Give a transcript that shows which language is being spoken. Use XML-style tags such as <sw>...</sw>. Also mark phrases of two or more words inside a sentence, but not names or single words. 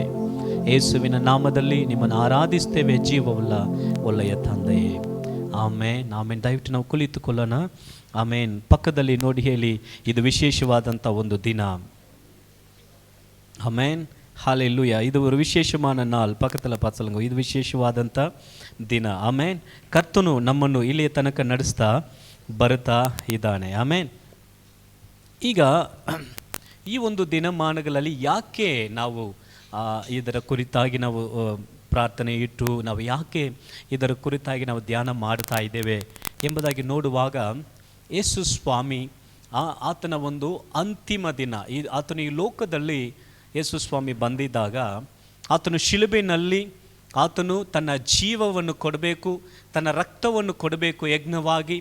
<kn>ಯೇಸುವಿನ ನಾಮದಲ್ಲಿ ನಿಮ್ಮನ್ನು ಆರಾಧಿಸ್ತೇವೆ ಜೀವವುಳ್ಳ ಒಳ್ಳೆಯ ತಂದೆಯೇ. ಆಮೇನ್ ಆಮೇನ್. ದಯವಿಟ್ಟು ನಾವು ಕುಳಿತುಕೊಳ್ಳೋಣ. ಆಮೇನ್. ಪಕ್ಕದಲ್ಲಿ ನೋಡಿ ಹೇಳಿ, ಇದು ವಿಶೇಷವಾದಂಥ ಒಂದು ದಿನ. ಆಮೇನ್. ಹಲ್ಲೆಲೂಯ. ಇದು ಒಂದು</kn> <ta>விசேஷமான நாள். பக்கத்தில் பார்த்து சொல்லுங்க,</ta> <kn>ಇದು ವಿಶೇಷವಾದಂಥ ದಿನ. ಆಮೇನ್. ಕರ್ತನು ನಮ್ಮನ್ನು ಇಲ್ಲಿಯ ತನಕ ನಡೆಸ್ತಾ ಬರ್ತಾ ಇದ್ದಾನೆ. ಆಮೇನ್. ಈಗ ಈ ಒಂದು ದಿನಮಾನಗಳಲ್ಲಿ ಯಾಕೆ ನಾವು ಇದರ ಕುರಿತಾಗಿ ನಾವು ಪ್ರಾರ್ಥನೆ ಇಟ್ಟು ನಾವು ಯಾಕೆ ಇದರ ಕುರಿತಾಗಿ ನಾವು ಧ್ಯಾನ ಮಾಡ್ತಾ ಇದ್ದೇವೆ ಎಂಬುದಾಗಿ ನೋಡುವಾಗ, ಯೇಸು ಸ್ವಾಮಿ ಆತನ ಒಂದು ಅಂತಿಮ ದಿನ, ಆತನು ಈ ಲೋಕದಲ್ಲಿ ಯೇಸು ಸ್ವಾಮಿ ಬಂದಿದ್ದಾಗ ಆತನು ಶಿಲುಬೆಯಲ್ಲಿ ಆತನು ತನ್ನ ಜೀವವನ್ನು ಕೊಡಬೇಕು, ತನ್ನ ರಕ್ತವನ್ನು ಕೊಡಬೇಕು ಯಜ್ಞವಾಗಿ.</kn>